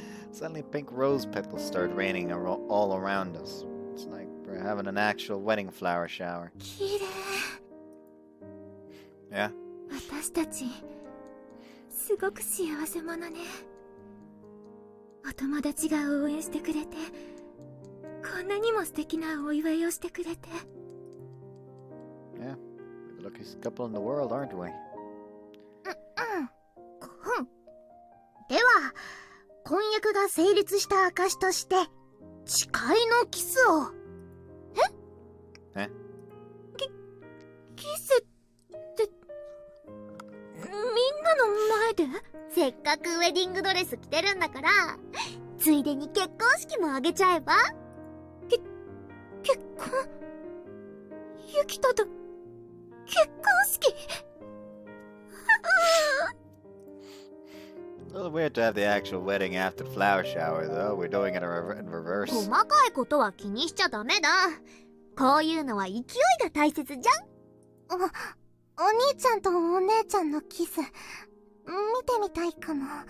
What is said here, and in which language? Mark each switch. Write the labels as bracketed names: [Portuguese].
[English] Suddenly pink rose petals start raining all around us. It's like we're having an actual wedding flower shower. [Japanese] 綺麗。 [English] Yeah? [Japanese] 私たちすごく幸せ者ね。お友達が応援してくれて、こんなにも素敵なお祝いをしてくれて。 [English] Yeah, we're the luckiest couple in the world, aren't we? [Japanese] では、婚約が成立した証として、誓いのキスを。え？キスって、みんなの前で？せっかくウェディングドレス着てるんだから、ついでに結婚式も挙げちゃえば？結婚？ユキトと結婚式？ [English] A little weird to have the actual wedding after the flower shower, though. We're doing it in reverse. [Japanese] 細かいことは気にしちゃダメだ。こういうのは勢いが大切じゃん。お兄ちゃんとお姉ちゃんのキス、見てみたいかも。